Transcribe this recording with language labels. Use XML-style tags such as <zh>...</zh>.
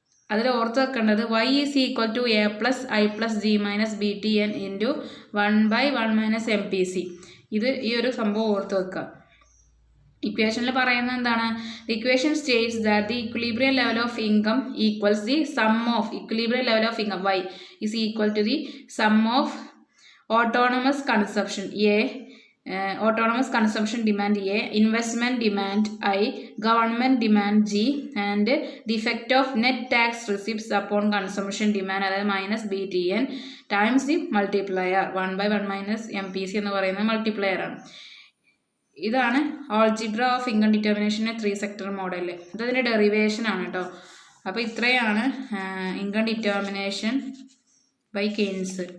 <ml>അതിൽ ഓർത്ത് വെക്കേണ്ടത്</ml> <en>y is equal to A plus I plus G minus B T N into 1/1 minus M P C.</en> <ml>ഇത് ഈ ഒരു സംഭവം ഓർത്ത് വെക്കുക. ഇക്വേഷനിൽ പറയുന്നത് എന്താണ്,</ml> <en>the equation states that the equilibrium level of income equals the sum of equilibrium level of income y is equal to the sum of autonomous consumption A, autonomous consumption demand A, investment demand I, government demand G, and the effect of net tax receipts upon consumption demand അതായത് minus BTN times the multiplier 1/1 minus MPC</en> <ml>എന്ന് പറയുന്ന multiplier ആണ്. ഇതാണ് algebra of income ഡിറ്റർമിനേഷൻ്റെ 3 sector model. ഇതതിൻ്റെ derivation ആണ് കേട്ടോ. അപ്പോൾ ഇത്രയാണ് income determination by Keynes.</ml>